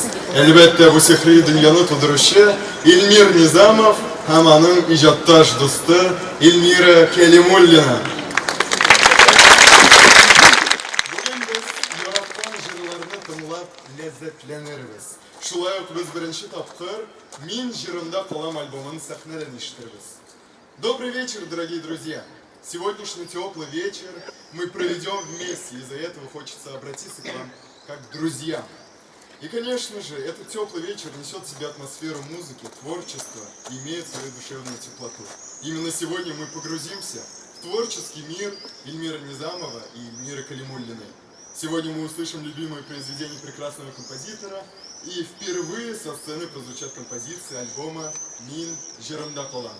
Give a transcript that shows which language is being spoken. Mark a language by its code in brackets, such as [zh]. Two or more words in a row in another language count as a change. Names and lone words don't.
[tt] Әлбәттә, бу сихри дөньяны тудыручы Илмир Низамов һәм аның иҗатташ дусты Илмира Кәлимуллина. Бүген без яраткан җырларны тыңлап ләззәтләнербез. Шулай ук без беренче тапкыр «Мин җырымда калам» альбомын сәхнәдән ишеттербез. [ru] Добрый вечер, дорогие друзья! Сегодняшний теплый вечер мы проведем вместе, из-за этого хочется обратиться к вам как к друзьям. И, конечно же, этот теплый вечер несет в себе атмосферу музыки, творчества и имеет свою душевную теплоту. Именно сегодня мы погрузимся в творческий мир Ильмира Низамова и Ильмиры Калимуллиной. Сегодня мы услышим любимые произведения прекрасного композитора, и впервые со сцены прозвучат композиции альбома «Мин җырымда калам».